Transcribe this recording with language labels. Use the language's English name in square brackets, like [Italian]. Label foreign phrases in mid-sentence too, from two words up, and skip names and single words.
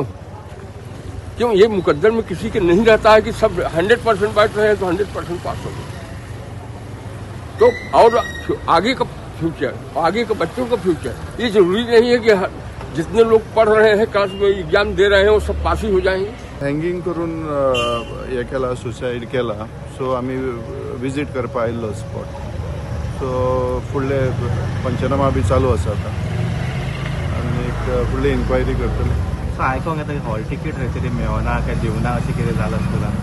[Hindi] क्यों ये मुकद्दर में किसी के नहीं रहता है कि सब 100% बैठ रहे हैं तो 100% पास हो गए। तो और आगे का फ्यूचर, आगे के बच्चों का फ्यूचर, ये जरूरी नहीं है कि जितने लोग पढ़ रहे हैं क्लास में एग्जाम दे रहे हैं वो सब पास ही हो जाएंगे। [Konkani] हँगींग करून हे केला, सुसाईड केला, सो आम्ही विजीट करपा आयिल्लो स्पॉट। सो फुडले पंचनामा बी चालू आसा आता, आनी फुडली इन्क्वायरी करतले। आयकोंक येता की [English] hall ticket [Konkani] खंयतरी मेळना काय दिवना अशें कितें जालां स्कुलान?